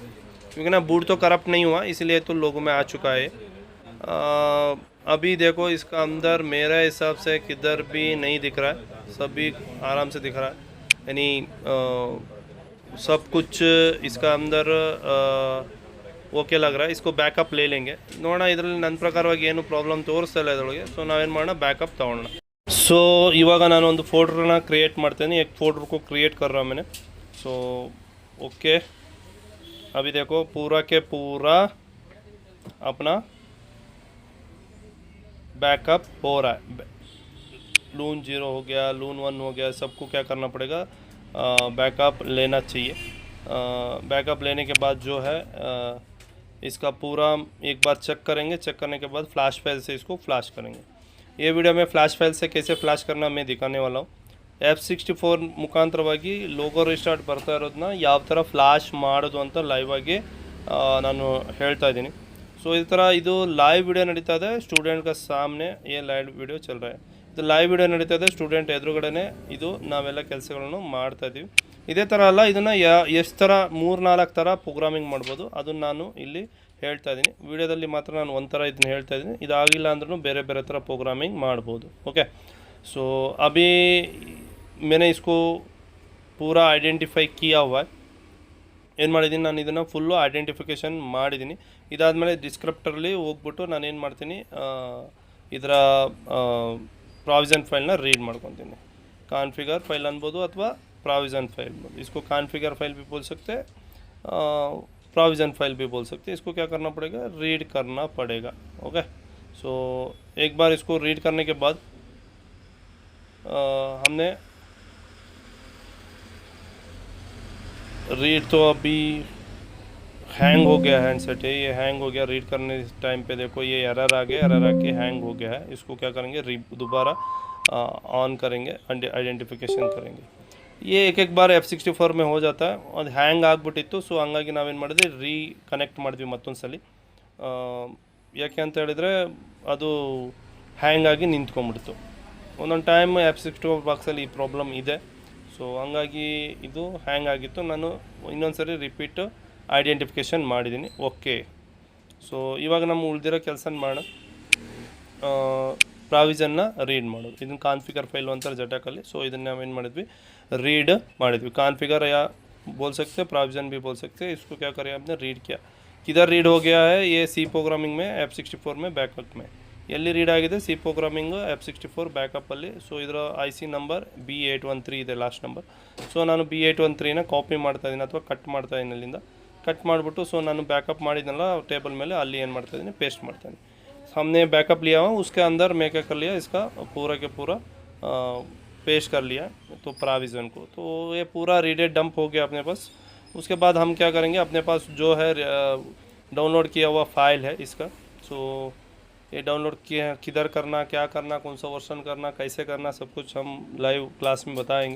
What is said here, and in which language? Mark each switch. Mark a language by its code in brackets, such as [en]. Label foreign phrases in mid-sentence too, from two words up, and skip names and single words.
[hi] क्योंकि ना बूट तो करप्ट नहीं हुआ, इसलिए तो लोगों में आ चुका है। अभी देखो इसका अंदर मेरे हिसाब से किधर भी नहीं दिख रहा है, सभी आराम से दिख रहा है। यानी सब कुछ इसका अंदर ओके लग रहा है। इसको ಬ್ಯಾಕಪ್ ले लेंगे, [kn] ನೋಡೋಣ ಇದರಲ್ಲಿ ನನ್ನ ಪ್ರಕಾರವಾಗಿ ಏನು ಪ್ರಾಬ್ಲಮ್ ತೋರಿಸ್ತಾ ಇಲ್ಲ ಇದರೊಳಗೆ। ನಾವೇನು ಮಾಡೋಣ, ಬ್ಯಾಕಪ್ ತೊಗೊಳ್ಳೋಣ। ಇವಾಗ ನಾನು ಒಂದು ಫೋಲ್ಡರ್ನ ಕ್ರಿಯೇಟ್ ಮಾಡ್ತೇನೆ। [hi] एक फोल्डर को क्रिएट कर रहा हूँ मैंने। ओके, अभी देखो पूरा के पूरा अपना बैकअप हो रहा है। लून 0 हो गया, लून 1 हो गया, सबको क्या करना पड़ेगा, बैकअप लेना चाहिए। बैकअप लेने के बाद जो है इसका पूरा एक बार चेक करेंगे। चेक करने के बाद फ्लैश फाइल से इसको फ्लैश करेंगे। ये वीडियो में फ्लैश फाइल से कैसे फ्लैश करना मैं दिखाने वाला हूँ। [kn] F64 ಮುಖಾಂತರವಾಗಿ ಲೋಗೋ ರಿಸ್ಟಾರ್ಟ್ ಬರ್ತಾ ಇರೋದನ್ನ ಯಾವ ಥರ ಫ್ಲಾಶ್ ಮಾಡೋದು ಅಂತ ಲೈವ್ ಆಗಿ ನಾನು ಹೇಳ್ತಾ ಇದ್ದೀನಿ। [hi] इस तरह [kn] ಇದು ಲೈವ್ ವಿಡಿಯೋ ನಡೀತಾ ಇದೆ, ಸ್ಟೂಡೆಂಟ್ [hi] का सामने ये लाइव वीडियो चल रहा है। [kn] ಇದು ಲೈವ್ ವಿಡಿಯೋ ನಡೀತಾ ಇದೆ, ಸ್ಟೂಡೆಂಟ್ ಎದುರುಗಡೆನೆ ಇದು ನಾವೆಲ್ಲ ಕೆಲಸಗಳನ್ನು ಮಾಡ್ತಾ ಇದ್ದೀವಿ। ಇದೇ ಥರ ಅಲ್ಲ, ಇದನ್ನು ಎಷ್ಟು ಥರ 3-4 ಥರ ಪ್ರೋಗ್ರಾಮಿಂಗ್ ಮಾಡ್ಬೋದು, ಅದನ್ನು ನಾನು ಇಲ್ಲಿ ಹೇಳ್ತಾ ಇದ್ದೀನಿ। ವಿಡಿಯೋದಲ್ಲಿ ಮಾತ್ರ ನಾನು ಒಂದು ಥರ ಇದನ್ನು ಹೇಳ್ತಾ ಇದ್ದೀನಿ, ಇದಾಗಿಲ್ಲ ಅಂದ್ರೂ ಬೇರೆ ಬೇರೆ ಥರ ಪ್ರೋಗ್ರಾಮಿಂಗ್ ಮಾಡ್ಬೋದು। ಓಕೆ, [hi] अभी मैंने इसको पूरा आइडेंटिफाई किया हुआ है। [kn] ಏನು ಮಾಡಿದ್ದೀನಿ, ನಾನು ಇದನ್ನು ಫುಲ್ಲು ಐಡೆಂಟಿಫಿಕೇಷನ್ ಮಾಡಿದ್ದೀನಿ। ಇದಾದಮೇಲೆ ಡಿಸ್ಕ್ರಿಪ್ಟರಲ್ಲಿ ಹೋಗ್ಬಿಟ್ಟು ನಾನು ಏನು ಮಾಡ್ತೀನಿ, ಇದರ ಪ್ರಾವಿಷನ್ ಫೈಲ್ನ ರೀಡ್ ಮಾಡ್ಕೊತೀನಿ। ಕಾನ್ಫಿಗರ್ ಫೈಲ್ ಅನ್ಬೋದು ಅಥವಾ ಪ್ರಾವಿಷನ್ ಫೈಲ್, [hi] इसको कॉन्फ़िगर फाइल भी बोल सकते हैं, प्रोविज़न फाइल भी बोल सकते हैं। इसको क्या करना पड़ेगा, रीड करना पड़ेगा। ओके, एक बार इसको रीड करने के बाद हमने रीड तो अभी हैंग हो गया हैंडसेट है, ये हैंग हो गया। रीड करने टाइम पे देखो ये एरर आ गया, एरर आके हैंग हो गया है। इसको क्या करेंगे, दोबारा ऑन करेंगे, आइडेंटिफिकेशन करेंगे। ये एक बार F64 में हो जाता है और [kn] ಹ್ಯಾಂಗ್ ಆಗಿಬಿಟ್ಟಿತ್ತು। ಸೊ ಹಂಗಾಗಿ ನಾವೇನು ಮಾಡಿದ್ವಿ, ರೀಕನೆಕ್ಟ್ ಮಾಡಿದ್ವಿ ಮತ್ತೊಂದು ಸಲ। ಯಾಕೆ ಅಂತ ಹೇಳಿದರೆ ಅದು ಹ್ಯಾಂಗ್ ಆಗಿ ನಿಂತ್ಕೊಂಡ್ಬಿಡ್ತು। ಒಂದೊಂದು ಟೈಮ್ F64 ಬಾಕ್ಸಲ್ಲಿ ಈ ಪ್ರಾಬ್ಲಮ್ ಇದೆ। ಸೊ ಹಂಗಾಗಿ ಇದು ಹ್ಯಾಂಗ್ ಆಗಿತ್ತು। ನಾನು ಇನ್ನೊಂದು ಸರಿ ರಿಪೀಟ್ ಐಡೆಂಟಿಫಿಕೇಷನ್ ಮಾಡಿದ್ದೀನಿ। ಓಕೆ, ಸೊ ಇವಾಗ ನಮ್ಮ ಉಳಿದಿರೋ ಕೆಲಸ ಮಾಡೋಣ, ಪ್ರಾವಿಷನ್ನ ರೀಡ್ ಮಾಡೋದು। ಇದನ್ನು ಕಾನ್ಫಿಗರ್ ಫೈಲ್ ಅಂತಾರೆ ಜಟಾಕಲ್ಲಿ। ಸೊ ಇದನ್ನು ನಾವೇನು ಮಾಡಿದ್ವಿ, रीड ಮಾಡಿದ್ವಿ। [hi] कॉन्फ़िगर या बोल सकते हैं, प्रोविज़न भी बोल सकते हैं। इसको क्या करें, आपने रीड किया, किधर रीड हो गया है, ये सी प्रोग्रामिंग में F64 में बैकअप में [kn] ಎಲ್ಲಿ ರೀಡ್ ಆಗಿದೆ, ಸಿ ಪ್ರೋಗ್ರಾಮಿಂಗ್ F64 ಬ್ಯಾಕಪ್ಪಲ್ಲಿ। ಸೊ ಇದರ IC ನಂಬರ್ B813 ಇದೆ, ಲಾಸ್ಟ್ ನಂಬರ್। ಸೊ ನಾನು B813ನ ಕಾಪಿ ಮಾಡ್ತಾಯಿದ್ದೀನಿ ಅಥವಾ ಕಟ್ ಮಾಡ್ತಾಯಿದ್ದೀನಿ, ಅಲ್ಲಿಂದ ಕಟ್ ಮಾಡಿಬಿಟ್ಟು ಸೊ ನಾನು ಬ್ಯಾಕಪ್ ಮಾಡಿದ್ನಲ್ಲ ಟೇಬಲ್ ಮೇಲೆ, ಅಲ್ಲಿ ಏನು ಮಾಡ್ತಾಯಿದ್ದೀನಿ, ಪೇಸ್ಟ್ ಮಾಡ್ತಾಯಿದ್ದೀನಿ। [hi] हमने बैकअप लिया हुआ, उसके अंदर मैं क्या कर लिया, इसका पूरा के पूरा पेश कर लिया तो प्रोविज़न को। तो ये पूरा रीडेड डंप हो गया अपने पास। उसके बाद हम क्या करेंगे, अपने पास जो है डाउनलोड किया हुआ फाइल है इसका। सो ये डाउनलोड किया, किधर करना, क्या करना, कौन सा वर्जन करना, कैसे करना, सब कुछ हम लाइव क्लास में बताएंगे।